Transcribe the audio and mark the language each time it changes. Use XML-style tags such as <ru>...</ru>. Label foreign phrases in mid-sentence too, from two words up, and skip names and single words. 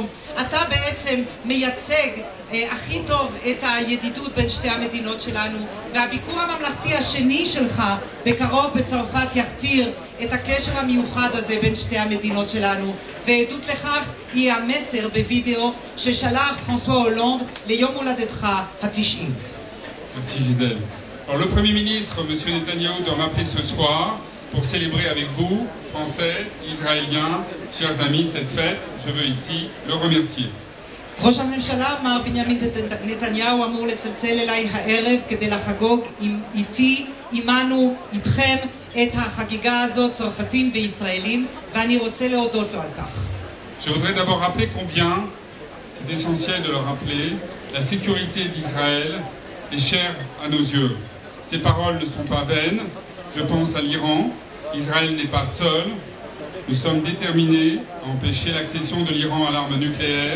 <he>אתה בעצם מייצג הכי טוב את הידידות בין שתי המדינות שלנו, והביקור הממלכתי השני שלך בקרוב בצרפת יכתיר את הקשר המיוחד הזה בין שתי המדינות שלנו, ועדות לכך היא המסר בווידאו ששלח פרנסואה הולנד ליום הולדתך ה-90.</he> <fr>Merci Gisèle. Alors le Premier ministre, M. Netanyahou, doit m'appeler ce soir pour célébrer avec vous, Français, Israéliens, chers amis, cette fête. Je veux ici le remercier.</fr> <he>ראש הממשלה, מר בנימין נתניהו, אמור לצלצל אליי הערב כדי לחגוג איתי, עמנו, איתכם, את החגיגה הזאת, צרפתים וישראלים, ואני רוצה להודות לו על כך.</he> <fr>Je voudrais d'abord rappeler combien c'est essentiel de le rappeler, la sécurité d'Israël est chère à nos yeux. Ces paroles ne sont pas vaines. Je pense à l'Iran. Israël n'est pas seul. Nous sommes déterminés à empêcher l'accession de l'Iran à l'arme nucléaire.</fr>